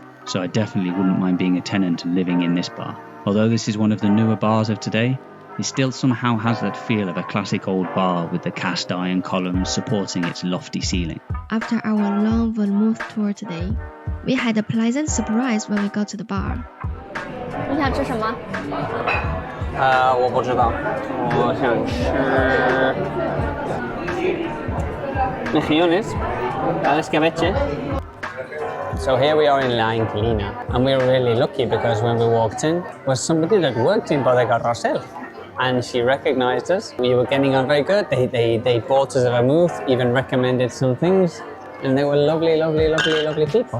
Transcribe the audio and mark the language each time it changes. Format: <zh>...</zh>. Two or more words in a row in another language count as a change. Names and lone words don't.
<en>So I definitely wouldn't mind being a tenant and living in this bar. Although this is one of the newer bars of today, it still somehow has that feel of a classic old bar with the cast iron columns supporting its lofty ceiling. After our long vermouth tour today, we had a pleasant surprise when we got to the bar.</en> <zh>你想吃什么？我不知道，我想吃</zh> <es>mejillones, al escabeche.</es> <en>So here we are in La Inquilina, and we were really lucky because when we walked in was somebody that worked in Bodega Rosell, and she recognized us. We were getting on very good. They bought us a vermouth, even recommended some things, and they were lovely people.</en>